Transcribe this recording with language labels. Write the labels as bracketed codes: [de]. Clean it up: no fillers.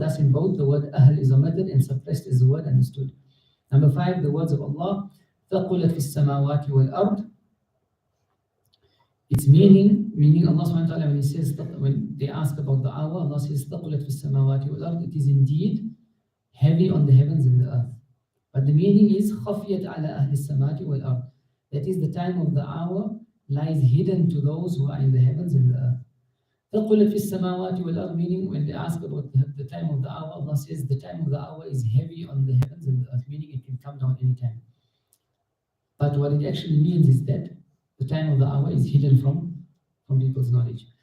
[en] Thus in both, the word ahl is omitted and suppressed as the word understood. Number five, the words of Allah, [ar] ثَقُلَتْ فِي السَّمَاوَاتِ وَالْأَرْضِ. [en] Its meaning Allah subhanahu wa ta'ala, when He says, when they ask about the hour, Allah says, [ar] ثَقُلَتْ فِي السَّمَاوَاتِ وَالْأَرْضِ. [en] It is indeed heavy on the heavens and the earth. the meaning is [ar] خَفْيَتْ عَلَى أَهْلِ السَّمَاءِ وَالْأَرْضِ. [en] That is, the time of the hour lies hidden to those who are in the heavens and the earth. [ar] ثَقُلَتْ فِي السَّمَاوَاتِ وَالْأَرْضِ, [en] meaning when they ask about the time of the hour, Allah says the time of the hour is heavy on the heavens and the earth, meaning it can come down anytime. But what it actually means is that the time of the hour is hidden from people's knowledge.